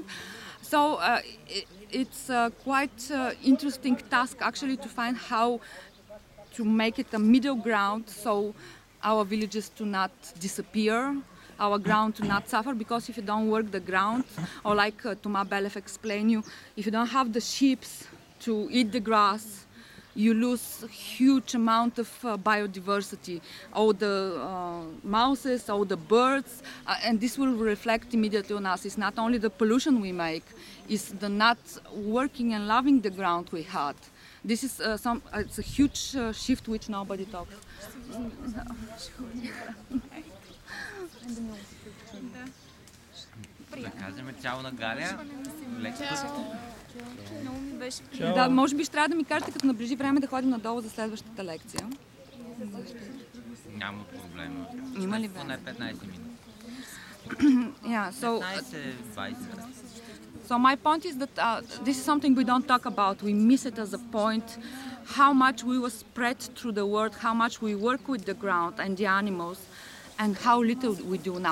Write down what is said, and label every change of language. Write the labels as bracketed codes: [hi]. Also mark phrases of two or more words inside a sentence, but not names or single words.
[en] So it's quite interesting task actually to find how to make it a middle ground, so our villages do not disappear, our ground to not suffer, because if you don't work the ground, or like Toma Belev explained you, if you don't have the sheep to eat the grass, you lose a huge amount of biodiversity, all the mouses, all the birds, and this will reflect immediately on us. It's not only the pollution we make, it's the not working and loving the ground we had. This is it's a huge shift which nobody talks. [bg] Да кажем чао на Галя. Да, може би ще трябва да ми кажете, като наближи време, да ходим надолу за следващата лекция. Няма проблема. Има ли Поне време? 15 минути. [en] Yeah, so 15-20. So my point is that this is something we don't talk about. We miss it as a point. How much we were spread through the world, how much we work with the ground and the animals, and how little we do now.